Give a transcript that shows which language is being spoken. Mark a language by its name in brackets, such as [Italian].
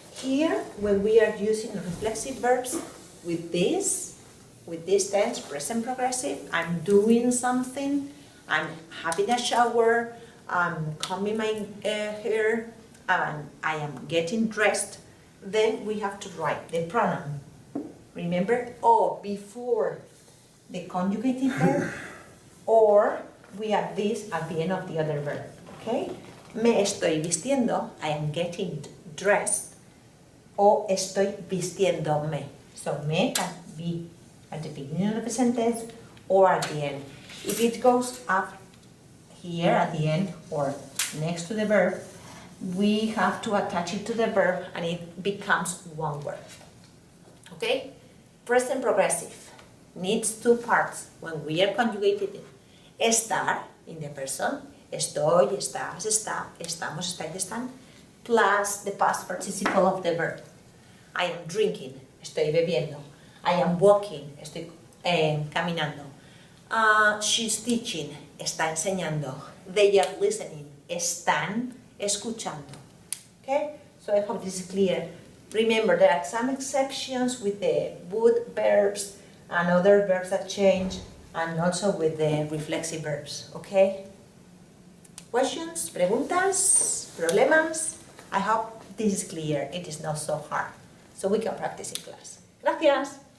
[English] Here, when we are using reflexive verbs with this tense, present progressive, I'm doing something, I'm having a shower, I'm combing my hair, and I am getting dressed, then we have to write the pronoun. Remember, o before the conjugated verb, or we add this at the end of the other verb, okay? [Spanish] Me estoy vistiendo, [English] I am getting dressed, [Spanish] o estoy vistiéndome. [English] So me can be at the beginning of the sentence or at the end. If it goes here at the end or next to the verb, we have to attach it to the verb and it becomes one word. Okay? Present progressive needs two parts when we are conjugating it. Estar in the person, estoy, estás, está, estamos, estáis, están, plus the past participle of the verb. I am drinking, [Spanish] estoy bebiendo. [English] I am walking, [Spanish] estoy caminando. [English] She's teaching, [Spanish] está enseñando. [English] They are listening, [Spanish] están escuchando. [English] Okay? So I hope this is clear. Remember, there are some exceptions with the would verbs and other verbs that change, and also with the reflexive verbs. Okay? Questions? [Spanish] Preguntas? Problemas? [English] I hope this is clear. It is not so hard. So we can practice in class. Gracias.